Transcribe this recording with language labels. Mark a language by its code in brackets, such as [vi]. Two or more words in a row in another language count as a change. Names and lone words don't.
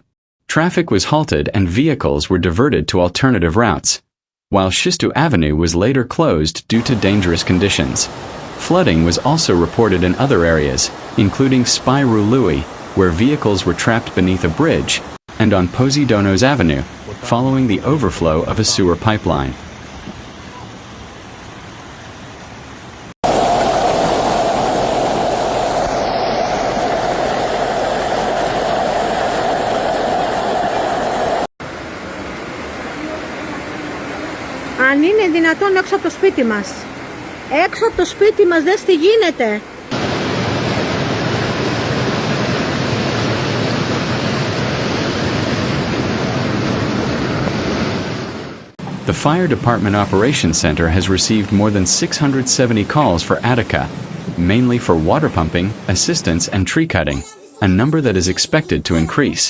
[en] Traffic was halted and vehicles were diverted to alternative routes, while Shistu Avenue was later closed due to dangerous conditions. Flooding was also reported in other areas, including Spyrou Louis, where vehicles were trapped beneath a bridge, and on Posidonos Avenue, following the overflow of a sewer pipeline. [el] Αν είναι δυνατόν έξω από το σπίτι μας. Έξω από το σπίτι μας, δες τι γίνεται. [en] The Fire Department Operations Center has received more than 670 calls for Attica, mainly for water pumping, assistance and tree cutting, a number that is expected to increase.